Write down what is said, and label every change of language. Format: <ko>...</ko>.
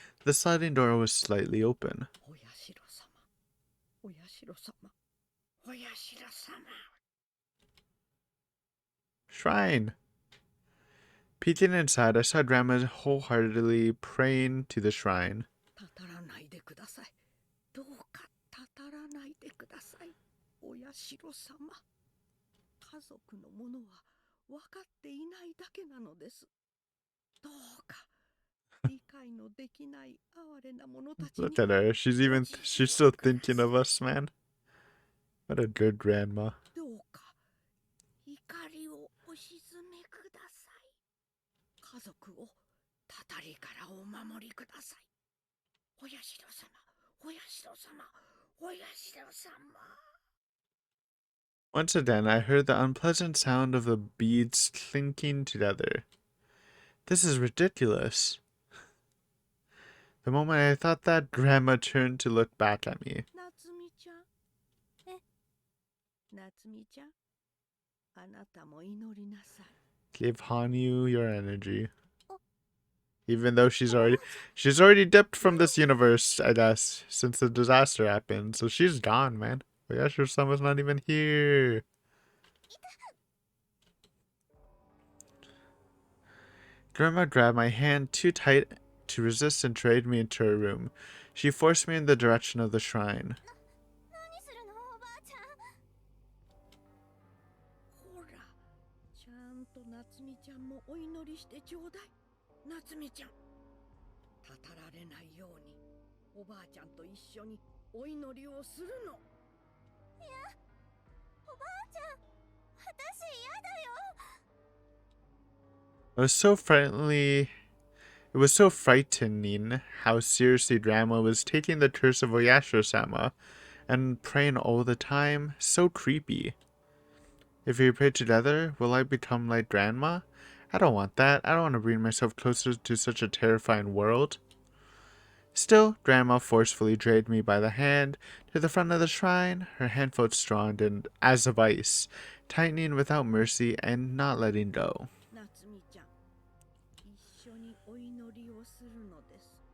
<en>The sliding door was slightly open.</en> <ja>お社様。お社様。お社様。</ja> <en>Shrine! Peeking inside, I saw Grandma wholeheartedly praying to the shrine.</en> <ja>たたらないでください。どうかたたらないでください。お社様。家族のものは分かっていないだけなのです。どうか理解のできない哀れな者たちに</ja> <en>Look at her. She's still thinking of us, man. What a good grandma.</en> <ja>どうか怒りをお鎮めください。家族をたたりからお守りください。お社様、お社様、お社様。</ja> <en>Once again, I heard the unpleasant sound of the beads clinking together. This is ridiculous. The moment I thought that, Grandma turned to look back at me.</en> <ja>夏美ちゃん。え、夏美ちゃん。あなたも祈りなさい。</ja> <en>Give Hanyu your energy. Even though she's already dipped from this universe, I guess, since the disaster happened. So she's gone, man. Oyashiro-sama's not even here. Grandma grabbed my hand too tight to resist and dragged me into her room. She forced me in the direction of the shrine.</en> <ja>何するのおばあちゃん。ほら、ちゃんと夏美ちゃんもお祈りしてちょうだい。夏美ちゃん、たたられないようにおばあちゃんと一緒にお祈りをするの。いや、おばあちゃん、私嫌だよ。</ja> <en>It was so friendly. It was so frightening how seriously Grandma was taking the curse of Oyashiro-sama and praying all the time. So creepy. If we pray together, will I become like Grandma? I don't want that. I don't want to bring myself closer to such a terrifying world. Still, Grandma forcefully dragged me by the hand to the front of the shrine. Her hand felt strong and as of ice, tightening without mercy and not letting go.</en> <ja>夏美ちゃん、一緒にお祈りをするのです。</ja>